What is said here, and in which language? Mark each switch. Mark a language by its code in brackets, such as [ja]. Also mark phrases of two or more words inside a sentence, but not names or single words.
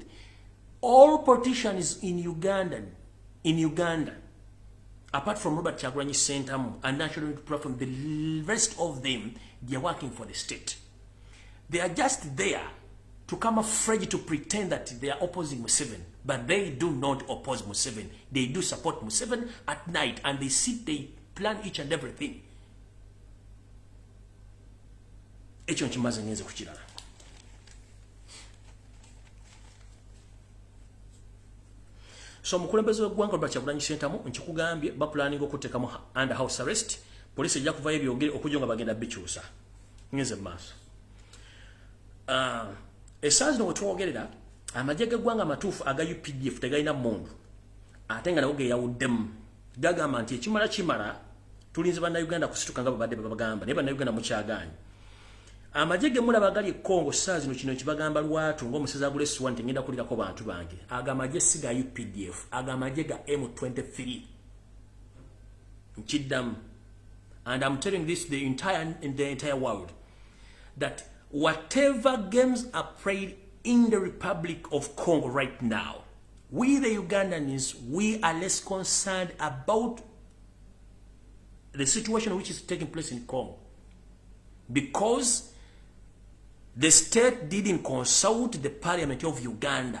[en] All politicians in Uganda, apart from Robert Kyagulanyi Ssentamu and National Unity Platform, the rest of them, they are working for the state. They are just there to come afraid to pretend that they are opposing Museveni, but they do not oppose Museveni. They do support Museveni at night, and they sit, they plan each and everything. [lg] Ekyo nkimaze ngenze ku kirala. So mukulembeze w'eggwanga Robert Kyagulanyi Ssentamu nkikugambye bapulaninga okuteekamu [en] under house arrest. [lg] Poliisi ejja kuvayo ebyogere okujja nga bagenda bikyusa. Ngenze mu maaso. Essaawa zino we twogerera, amagye g'eggwanga amatuufu aga UPDF tegalina mmundu ate nga nago geeyawuddemu. Gagamba nti ekimala tulinze bannayuganda kusituka nga babadde babagamba, naye bannayuganda mukyagaanyi. Amagye ge mulaba gali Congo essaawa zino kino kibagamba lwatu ng'omusezi agula essuwa nti ngenda kulirako bantu bange. Aga amagye si ga UPDF, aga amagye ga M23. Nkiddamu. [en] And I'm telling this to the entire world, that whatever games are played in the Republic of Congo right now, we the Ugandans, we are less concerned about the situation which is taking place in Congo, because the state didn't consult the parliament of Uganda.